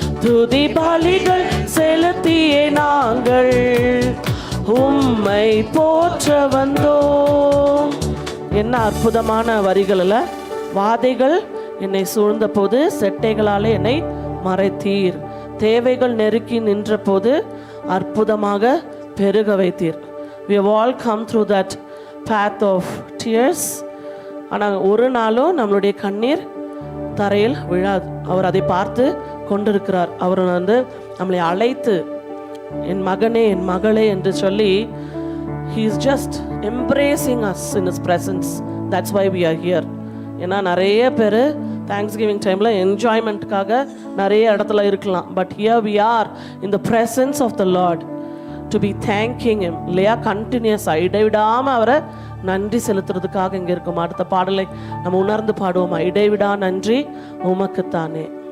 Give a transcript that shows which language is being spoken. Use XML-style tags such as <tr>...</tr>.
<ta>துதி பலிகள் செலுத்திய நாங்கள் உம்மை போற்ற வந்தோம். என்ன அற்புதமான வரிகளில், வாதைகள் என்னை சூழ்ந்த போது செட்டைகளாலே என்னை மறைத்தீர், தேவைகள் நெருக்கி நின்ற போது அற்புதமாக பெருக வைத்தீர்.</ta> <en>We have all come through that path of tears.</en> <ta>ஆனால் ஒரு நாளும் நம்மளுடைய கண்ணீர் தரையில் விழாது. அவர் அதை பார்த்து கொண்டிருக்கிறார். அவர் நம்மளை அழைத்து என் மகனே என் மகளே என்று சொல்லி</ta> <en>he is just embracing us in his presence. That's why we are here.</en> <ta>ஏன்னா நிறைய பேர் தேங்க்ஸ்கிவிங் டைமில் என்ஜாய்மெண்ட்டுக்காக நிறைய இடத்துல இருக்கலாம்.</ta> <en>But here we are in the presence of the Lord to be thanking him.</en> <ta>இல்லையா? கண்டினியூஸாக இடைவிடாமல் அவரை நன்றி செலுத்துறதுக்காக இங்கே இருக்கும். அடுத்த பாடலை நம்ம உணர்ந்து பாடுவோமா? இடைவிடா நன்றி உமக்குத்தானே.</ta>